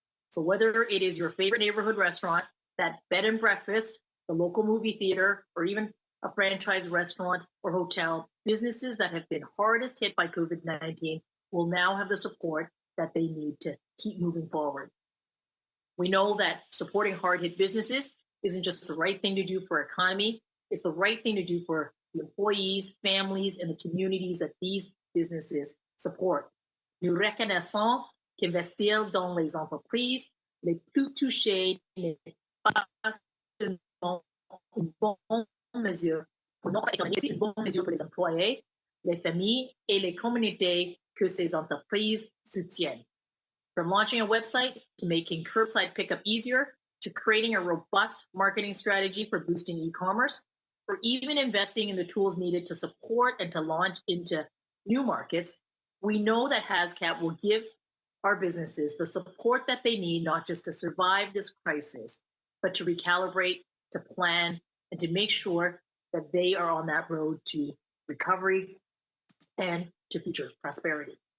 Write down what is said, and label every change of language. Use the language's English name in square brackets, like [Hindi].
[English] So whether it is your favorite neighborhood restaurant, that bed and breakfast, the local movie theater, or even a franchise restaurant or hotel, businesses that have been hardest hit by COVID-19 will now have the support that they need to keep moving forward. We know that supporting hard-hit businesses isn't just the right thing to do for our economy, it's the right thing to do for the employees, families, and the communities that these businesses support. [French] Nous reconnaissons qu'investir dans les entreprises les plus touchées n'est pas seulement une bonne mesure pour notre économie, c'est une bonne mesure pour les employés, les familles et les communautés que ces entreprises soutiennent. [English] From launching a website to making curbside pickup easier, to creating a robust marketing strategy for boosting e-commerce, or even investing in the tools needed to support and to launch into new markets, we know that HASCAP will give our businesses the support that they need, not just to survive this crisis, but to recalibrate, to plan, and to make sure that they are on that road to recovery and to future prosperity.